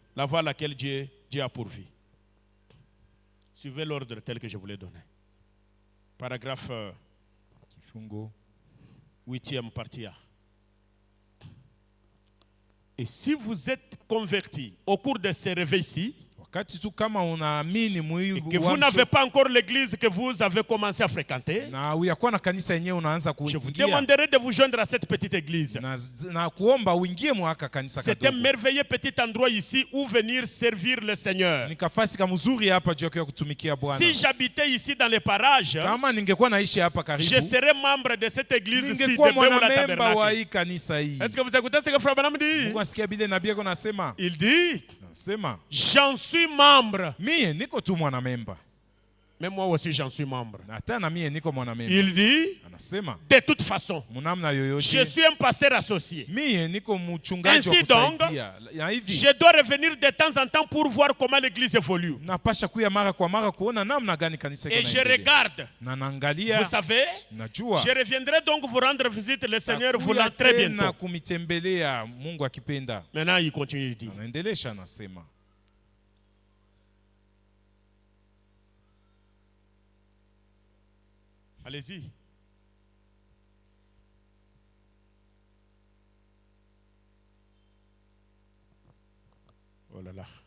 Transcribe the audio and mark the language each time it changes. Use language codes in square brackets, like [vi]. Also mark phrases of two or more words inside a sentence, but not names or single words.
[fr] La voie à laquelle Dieu a pourvu. Suivez l'ordre tel que je vous l'ai donné. Paragraphe 8e partie A. Et si vous êtes converti au cours de ces réveils-ci, [sw] wakati tu kama unaamini [fr] et que vous n'avez pas encore l'église que vous avez commencé à fréquenter, [sw] na uyakuwa na kanisa yenyewe unaanza [fr] je vous [sw] kuingia, [fr] demanderai de vous joindre à cette petite église. [sw] na kuomba uingie mwaka kanisa [fr] C'est un [sw] kadogo. [fr] merveilleux petit endroit ici où venir servir le Seigneur. [sw] Ni kafasi kamzuri hapa juu ya kutumikia Bwana. [fr] Si j'habitais ici dans les parages, [sw] Kama ningekuwa naishi hapa karibu, [fr] je serais membre de cette église ici de [sw] ningekuwa [fr] Beoula [sw] mwanamemba wa hii [fr] Tabernacle. [sw] kanisa hii. [fr] Est-ce que vous écoutez ce que Frère Branham dit? [sw] Mungu asikia bile nabii yako nasema. [fr] Il dit, [sw] Nasema, [fr] j'en suis membre. [sw] mie niko tu mwanamemba. [fr] Mais moi aussi j'en suis membre. [sw] Na hata na mie niko mwanamemba. [fr] Il dit, [sw] Anasema, [fr] de toute façon, [sw] munamna [fr] je [sw] yoyote, [fr] suis un pasteur associé. [sw] mie niko mchungaji wa [fr] Ainsi donc, [sw] kusaidia. Ya hivi, [fr] je dois revenir de temps en temps pour voir comment l'église évolue. [sw] napasha kuya mara kwa mara kuona namna gani kanisa [fr] Et je [sw] inaendelea. [fr] regarde. [sw] Na naangalia, [fr] Vous savez, [sw] najua [fr] je reviendrai donc vous rendre visite, le Seigneur voulant [sw] takuya [fr] très [sw] tena [fr] bientôt. [sw] kumitembelea Mungu akipenda. [fr] Maintenant, il continue de dire. [sw] Anaendelesha anasema, [fr] Allez-y. Oh là là.